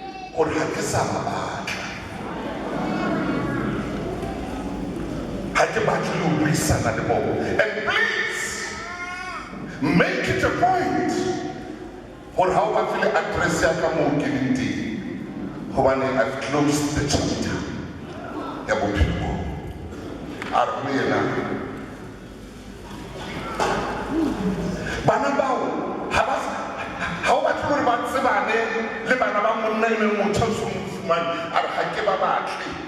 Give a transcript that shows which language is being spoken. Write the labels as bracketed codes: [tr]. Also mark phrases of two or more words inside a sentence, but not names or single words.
[nso] gore ga ke sa ba batla ga ke batle le go buisana le bona. [en] And please make it a point [nso] gore ga o ba file address ya ka moo ke leng teng gobane [en] I've closed the chapter [nso] ya bophelo bo a re go yena bana bao ga o batle gore ba tsebane le bana ba monna e leng motho o se mofumane a re ga ke ba batle